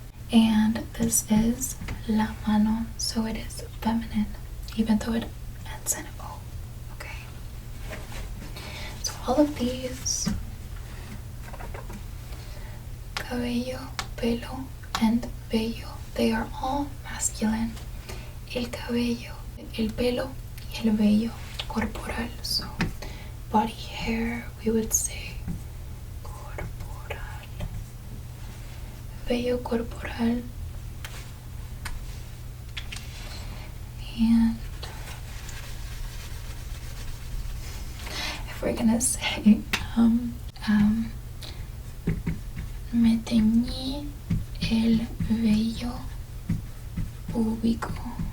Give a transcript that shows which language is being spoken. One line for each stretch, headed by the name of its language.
English: And this is
Spanish: la mano,
English: so it is feminine, even though it ends in O, okay? So all of these, cabello, pelo, and vello, they are all masculine.
Spanish: El cabello, el pelo, y el vello corporal.
English: So body hair, we would say corporal.
Spanish: Vello corporal.
English: And if we're gonna say
Spanish: me teñí el vello púbico.